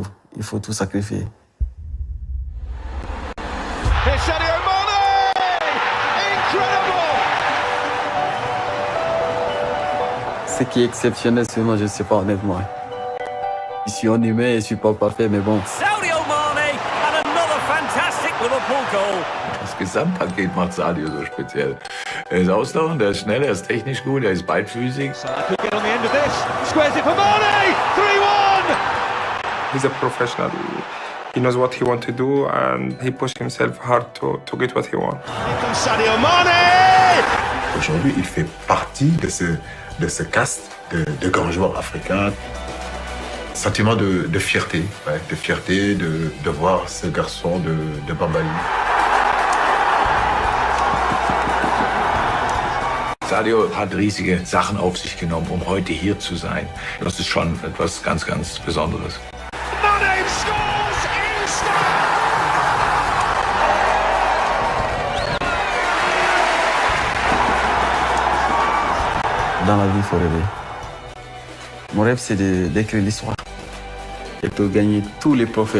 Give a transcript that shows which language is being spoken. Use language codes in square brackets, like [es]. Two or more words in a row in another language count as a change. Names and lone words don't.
[fr] Il faut tout sacrifier. Ce qui est exceptionnel sur moi, je ne sais pas honnêtement. Je suis un humain et je ne suis pas parfait, mais bon. [de] Das Gesamtpaket macht Sadio so speziell. Er ist ausdauernd, er ist schnell, er ist technisch gut, er ist beidfüßig. [en] He's a professional. He knows what he wants to do and he pushed himself hard to get what he wants. [fr] Aujourd'hui, il fait partie de ce caste de grands joueurs africains. Sentiment de fierté, ouais, de fierté de voir ce garçon de Bambali. [de] Sadio hat riesige Sachen auf sich genommen, um heute hier zu sein. Das ist schon etwas ganz, ganz Besonderes. [fr] Dans la vie, il faut rêver. Mon rêve, c'est d'écrire l'histoire et de gagner tous les trophées.